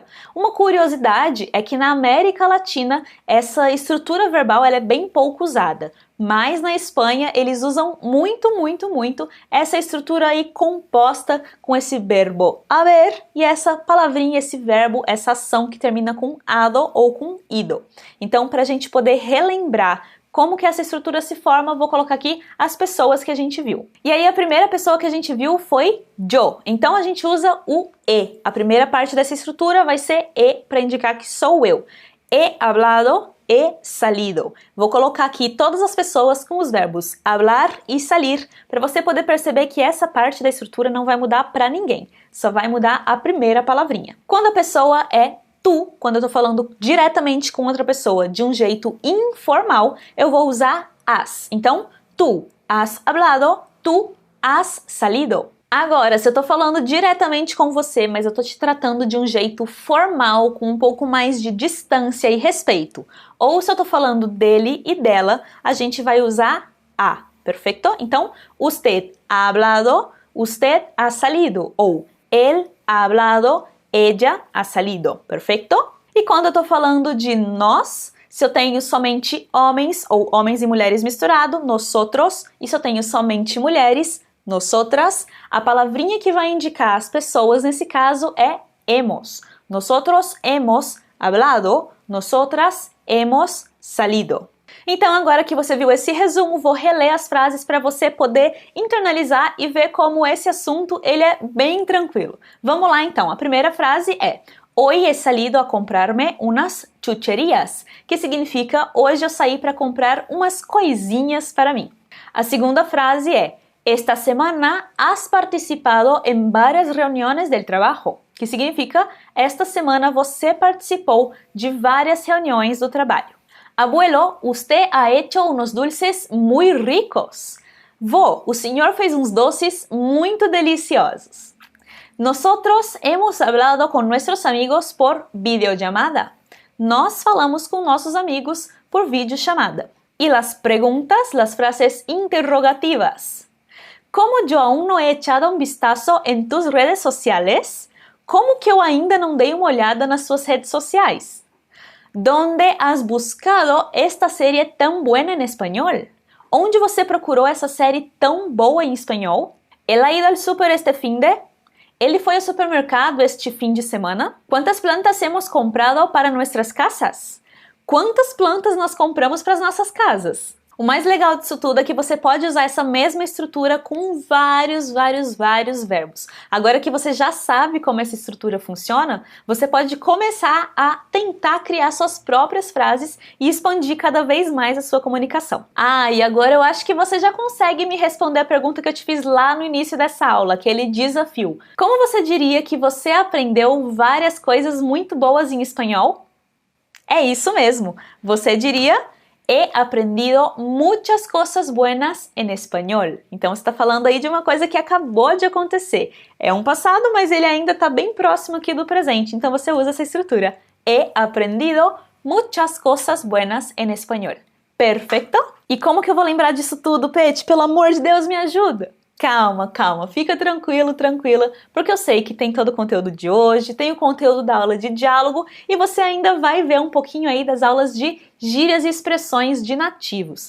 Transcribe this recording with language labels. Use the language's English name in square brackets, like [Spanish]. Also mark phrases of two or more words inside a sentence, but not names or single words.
[Portuguese] Uma curiosidade é que na América Latina essa estrutura verbal ela é bem pouco usada, mas na Espanha eles usam muito essa estrutura aí composta com esse verbo haber e essa palavrinha, esse verbo, essa ação que termina com ado ou com ido. Então, para a gente poder relembrar como que essa estrutura se forma, vou colocar aqui as pessoas que a gente viu. E aí a primeira pessoa que a gente viu foi yo. Então a gente usa o e. A primeira parte dessa estrutura vai ser e para indicar que sou eu. [Spanish] He hablado, he salido. [Portuguese] Vou colocar aqui todas as pessoas com os verbos hablar e salir, para você poder perceber que essa parte da estrutura não vai mudar para ninguém. Só vai mudar a primeira palavrinha. Quando a pessoa é tu, quando eu tô falando diretamente com outra pessoa de um jeito informal, eu vou usar has. Então, [Spanish] tu has hablado, tu has salido. [Portuguese] Agora, se eu tô falando diretamente com você, mas eu tô te tratando de um jeito formal, com um pouco mais de distância e respeito, ou se eu tô falando dele e dela, a gente vai usar a, perfeito? Então, [Spanish] usted ha hablado, usted ha salido, ou él ha hablado, ella ha salido, [Portuguese] perfeito? E quando eu tô falando de nós, se eu tenho somente homens ou homens e mulheres misturado, nosotros, e se eu tenho somente mulheres, nosotras, a palavrinha que vai indicar as pessoas nesse caso é hemos. [Spanish] Nosotros hemos hablado, nosotras hemos salido. [Portuguese] Então, agora que você viu esse resumo, vou reler as frases para você poder internalizar e ver como esse assunto ele é bem tranquilo. Vamos lá, então. A primeira frase é: [Spanish] Hoy he salido a comprarme unas chucherías, [Portuguese] que significa hoje eu saí para comprar umas coisinhas para mim. A segunda frase é: [Spanish] Esta semana has participado en varias reuniones del trabajo, [Portuguese] que significa esta semana você participou de várias reuniões do trabalho. [Spanish] Abuelo, usted ha hecho unos dulces muy ricos. [Portuguese] Vô, o senhor fez uns doces muito deliciosos. [Spanish] Nosotros hemos hablado con nuestros amigos por videollamada. [Portuguese] Nós falamos com nossos amigos por videochamada. [Spanish] Y las preguntas, las frases interrogativas. Como yo aún no he echado un vistazo en tus redes sociales? [Portuguese] Como que eu ainda não dei uma olhada nas suas redes sociais? [Spanish] ¿Dónde has buscado esta série tão buena en español? [Portuguese] Onde você procurou essa série tão boa em espanhol? [Spanish] ¿Él ha ido al súper este fin de? [Portuguese] ¿Ele foi ao supermercado este fim de semana? [Spanish] ¿Cuántas plantas hemos comprado para nuestras casas? [Portuguese] Quantas plantas nós compramos para as nossas casas? O mais legal disso tudo é que você pode usar essa mesma estrutura com vários verbos. Agora que você já sabe como essa estrutura funciona, você pode começar a tentar criar suas próprias frases e expandir cada vez mais a sua comunicação. Ah, e agora eu acho que você já consegue me responder a pergunta que eu te fiz lá no início dessa aula, aquele desafio. Como você diria que você aprendeu várias coisas muito boas em espanhol? É isso mesmo, você diria: [Spanish] He aprendido muchas cosas buenas en español. [Portuguese] Então, você está falando aí de uma coisa que acabou de acontecer. É um passado, mas ele ainda está bem próximo aqui do presente. Então, você usa essa estrutura. [Spanish] He aprendido muchas cosas buenas en español. [Portuguese] Perfeito? E como que eu vou lembrar disso tudo, Pet? Pelo amor de Deus, me ajuda! Calma, fica tranquila, porque eu sei que tem todo o conteúdo de hoje, tem o conteúdo da aula de diálogo e você ainda vai ver um pouquinho aí das aulas de gírias e expressões de nativos.